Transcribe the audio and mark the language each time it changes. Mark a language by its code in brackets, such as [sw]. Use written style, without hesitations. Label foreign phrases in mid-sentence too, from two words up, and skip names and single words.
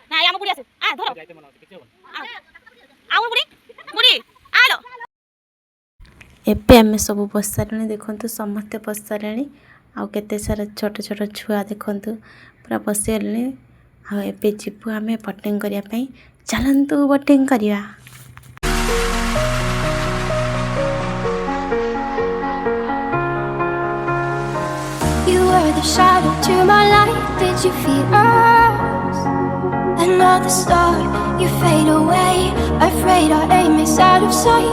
[or] ନା ଆମ ବୁଢ଼ୀ ଆସେ, ଧର ଆଉ ବୁଢ଼ୀ ବୁଢ଼ୀ ଆଲୋ। ଏବେ ଆମେ ସବୁ ବସିସାରିଲେଣି, ଦେଖନ୍ତୁ ସମସ୍ତେ ବସିସାରିଲେଣି ଆଉ କେତେ ସାରା ଛୋଟ ଛୋଟ ଛୁଆ ଦେଖନ୍ତୁ ପୁରା ବସିଗଲେଣି। ଆଉ ଏବେ ଯିବୁ ଆମେ ବୋଟିଂ କରିବା ପାଇଁ। ଚାଲନ୍ତୁ ବୋଟିଂ କରିବା। [en] You were the shadow to my light. Did you feel us? Another star, you fade away. Afraid our aim is out of sight.